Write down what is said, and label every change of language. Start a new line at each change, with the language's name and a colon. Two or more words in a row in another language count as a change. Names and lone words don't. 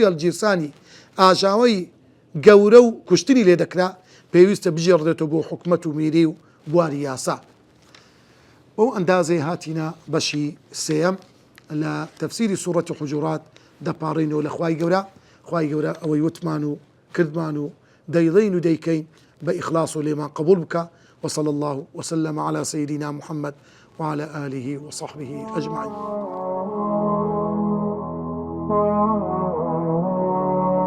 Central Kurdish: هەڵگیرسانی ئاژاوەی گەورە و کوشتنی لێ دەکرا پێویستە بژێڕدێتەوە بۆ حکومەت و میری و بواری یاسا بەو ئەندازەی هاتینە بەشی سێەم لە تەفسیری سوورەتی حوجورات دەپاڕینەوە لە خوای گەورە ئەوەی وتمان و کردمان و دەیڵین و دەیکەین
Arabic: بإخلاص لما قبول بك وصلى الله وسلم على سيدنا محمد وعلى آله وصحبه أجمعين